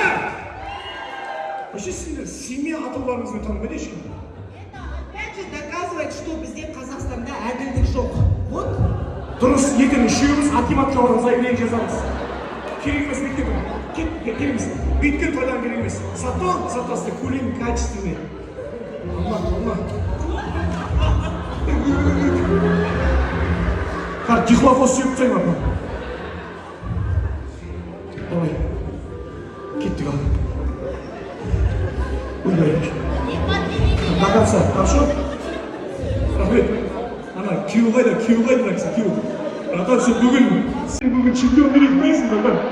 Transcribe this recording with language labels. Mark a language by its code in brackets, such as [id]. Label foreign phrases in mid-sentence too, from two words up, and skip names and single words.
[kk] Вообще сендер семья атауларыңызбен танымайды ешкім? [ru] Это опять же доказывает, что [kk] бізде Қазақстанда әділдік жоқ. [ru] Вот. [kk] Дұрыс, ертең үшеуміз акиматқа барып заявление жазамыз. Керек емес мектебі. Керек емес. Бүйткен тойдан керек емес. Зато көлем качественный. Алма. Как дихлофос сүйіп тайма. Давай. Кеттік ал. Ойбай. [ru] До конца, хорошо? [kk] Рахмет. Ана, күйеу қайда мына кісі, күйеу. Братан, сен бүгін чемпион керек білесің, братан.